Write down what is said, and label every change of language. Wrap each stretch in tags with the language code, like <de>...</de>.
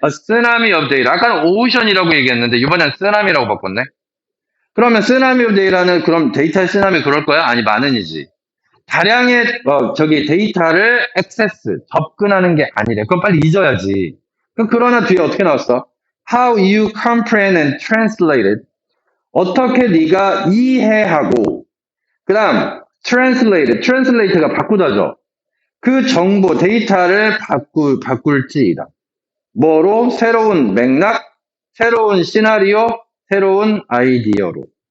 <en>A tsunami of data.</en> <ko>아까는 ocean이라고 얘기했는데 이번엔 쓰나미라고 바꿨네. 그러면 쓰나미 of data는 그럼 데이터 쓰나미 그럴 거야? 아니, 많은이지. 다량의 데이터를 access, 접근하는 게 아니래. 그럼 빨리 잊어야지. 그러나 뒤에 어떻게 나왔어?</ko> <en>How you comprehend and translate it.</en> <ko>어떻게 네가 이해하고 그 다음 translate가 바꾸다죠. 그 정보, 데이터를 바꿀지이다. 뭐로? 새로운 맥락, 새로운 시나리오, 새로운 아이디어로.</ko>